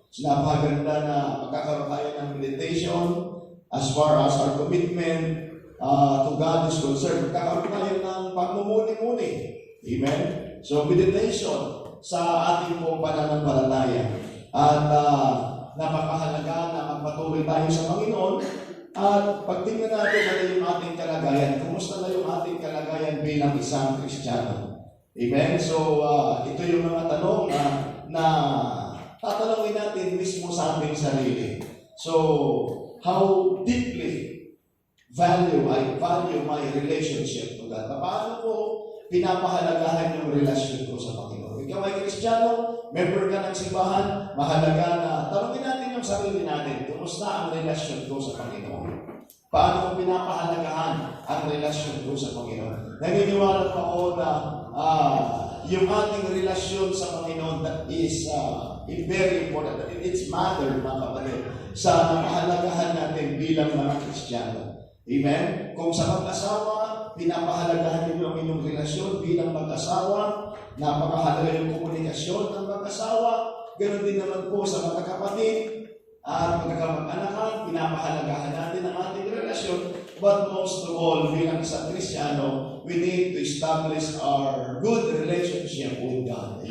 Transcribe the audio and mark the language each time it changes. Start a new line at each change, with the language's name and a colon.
Filipino: Napakaganda na magkakaroon tayo ng
English: meditation as far as our commitment to God is concerned.
Filipino: Magkakaroon tayo ng pagmumuni-muni. Amen? So, meditation sa ating pong pananampalataya. At napakahalaga na magpatuloy tayo sa Panginoon. At pagtingnan natin ano yung ating kalagayan. Kumusta na yung ating kalagayan bilang isang Kristiyano? Amen? So, ito yung mga tanong na tatanungin natin mismo sa ating sarili.
English: So, how deeply I value my relationship to God?
Filipino: Paano ko pinapahalagahan yung relasyon ko sa Panginoon? Ikaw ay Kristiyano, member ka ng simbahan, mahalaga na tanungin natin yung sarili natin, kumusta ang relasyon ko sa Panginoon? Paano ko pinapahalagahan ang relasyon ko sa Panginoon? Naniniwala pa ako na yung ating relasyon sa Panginoon
English: that is very important. It's matter,
Filipino: mga kapatid, sa mahalagahan natin bilang mga Kristiyano. Amen? Kung sa mag-asawa, pinapahalagahan niyo ang inyong relasyon bilang mag-asawa, napakahalaga yung komunikasyon ng mag-asawa, ganoon din naman po sa mga kapatid at magkakamag-anakan, pinapahalagahan natin ang ating relasyon.
English: But most of all,
Filipino: bilang isang Kristiyano,
English: we need to establish our good relationship with God.